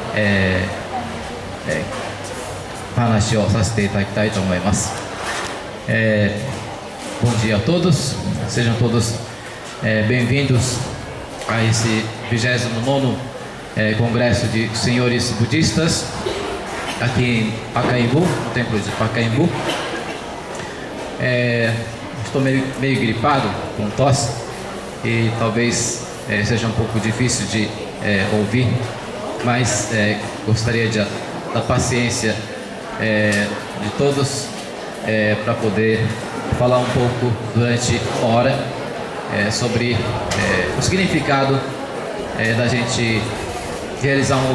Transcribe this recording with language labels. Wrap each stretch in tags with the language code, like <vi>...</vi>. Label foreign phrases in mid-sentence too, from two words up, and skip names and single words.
<ja>話をさせていただきたいと思います。</ja> <pt>Bom dia a todos, sejam todos bem-vindos a esse 29º Congresso de Senhores Budistas aqui em Pacaembu, no Templo de Pacaembu. Estou meio gripado, com tosse, e talvez seja um pouco difícil de ouvir, mas gostaria da paciência de todos para poder falar um pouco durante uma hora sobre o significado da gente realizar</pt>